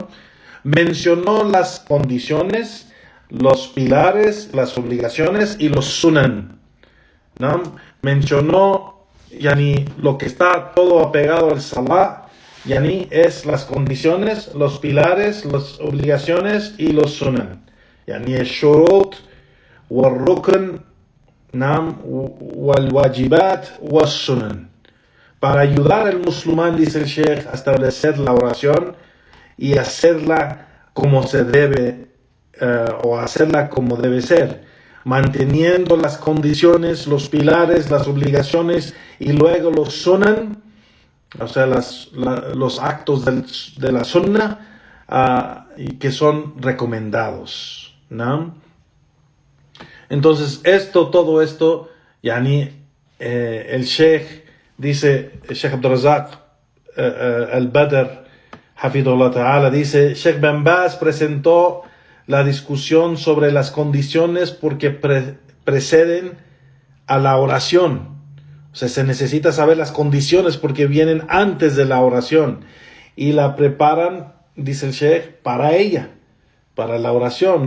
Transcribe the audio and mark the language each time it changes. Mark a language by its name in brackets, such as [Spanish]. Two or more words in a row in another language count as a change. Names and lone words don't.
[Spanish] Mencionó las condiciones, los pilares, las obligaciones y los sunan, ¿no? Mencionó lo que está todo apegado al salah, es las condiciones, los pilares, las obligaciones y los sunan. [Arabic] الشروط والركن والواجبات والسنن. [Spanish] Para ayudar al musulmán, dice el Sheikh, a establecer la oración y hacerla como se debe, o hacerla como debe ser, manteniendo las condiciones, los pilares, las obligaciones y luego los sunan, o sea, los actos de la sunna, que son recomendados, ¿no? Entonces, todo esto, el Sheikh dice, el Sheikh Abdul Razak al-Badr, [Arabic] حفظه الله تعالى, [Spanish] dice, Sheikh bin Baz presentó la discusión sobre las condiciones porque preceden a la oración. O sea, se necesita saber las condiciones porque vienen antes de la oración y la preparan, dice el Sheikh, para ella, para la oración.